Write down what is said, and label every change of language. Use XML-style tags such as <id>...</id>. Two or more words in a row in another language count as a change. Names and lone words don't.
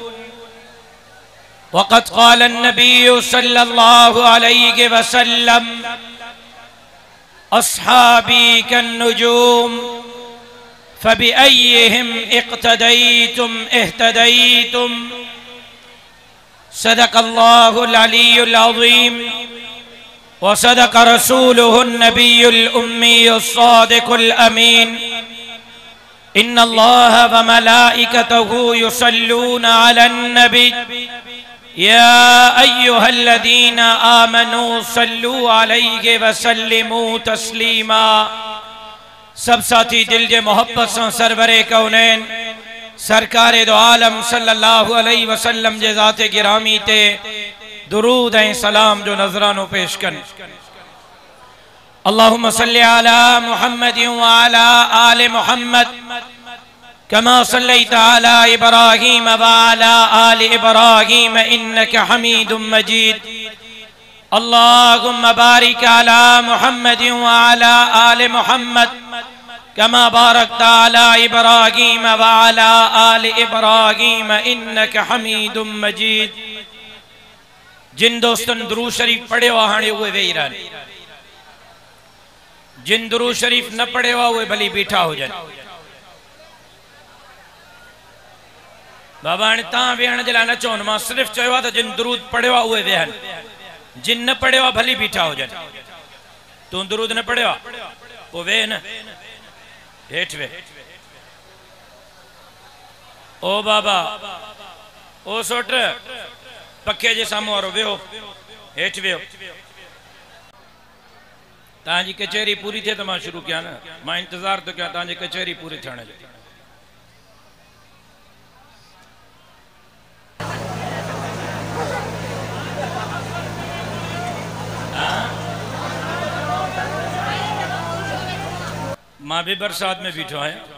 <ar>وقد قال النبي صلى الله عليه وسلم أصحابي كالنجوم فبأيهم اقتديتم اهتديتم. صدق الله العلي العظيم وصدق رسوله النبي الأمي الصادق الأمين. إن الله وملائكته يصلون على النبي يا أيها الذين آمنوا صلوا عليه وسلموا تسليما.</ar> <sd>सब साथी दिल जे मोहब्बत से सरवरे कौनैन सरकार दो आलम</sd> <ar>صلى الله عليه وسلم</ar> <sd>जे ज़ाते गिरामी ते दुरूद ऐं सलाम जो नजरानो पेश कन।</sd> <ar>اللهم صل على محمد وعلى آل محمد كما صليت على إبراهيم وعلى آل إبراهيم إنك حميد مجيد. اللهم بارك على محمد وعلى آل محمد كما باركت على إبراهيم وعلى آل إبراهيم إنك حميد مجيد.</ar> <sd>जिन दोस्तन दुरूद शरीफ पढ़ियो हाणे उहे वेही रहनि, जिन दुरूद शरीफ न पढ़ियो उहे भली बीठा हुजनि। बाबा हाणे तव्हां वेहण जे लाइ न चवनि, मां सिर्फ़ चयो आहे त जिन दुरूद पढ़ियो आहे उहे वेहनि, जिन न पढ़ियो आहे भली बीठा हुजनि। तूं दुरूद न पढ़ियो आहे पोइ वेह न, हेठि वे। ओ बाबा, ओ सोट, पखे जे साम्हूं वारो वेहो, हेठि वेहो। तव्हांजी कचहरी पूरी थिए त मां शुरू कयां न, मां इंतज़ार थो कयां तव्हांजी कचहरी पूरी थियण जो। मां भी बरसात में बीठो आहियां।</sd>